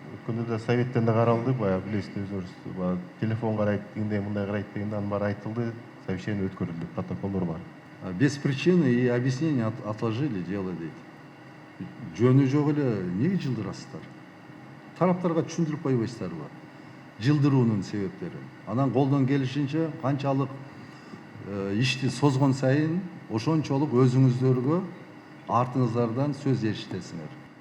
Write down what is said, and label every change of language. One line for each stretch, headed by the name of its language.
Kyrgyz: өткөндө да советтен да каралды, баягы билесиздер өзүңүз, баягы телефон карайт дегенде, мындай карайт дегенде анын баары айтылды, совещание өткөрүлдү, протоколдор бар.
Russian: Без причины и объяснения отложили дело
Kyrgyz: дейт. Жөнү жок эле эмнеге жылдырасыздар? Тараптарга түшүндүрүп койбойсуздарбы? Жылдыруунун себептерин. Анан колдон келишинче канчалык ишти созгон сайын ошончолук өзүңүздөргө артыңыздардан сөз ешитесиңер.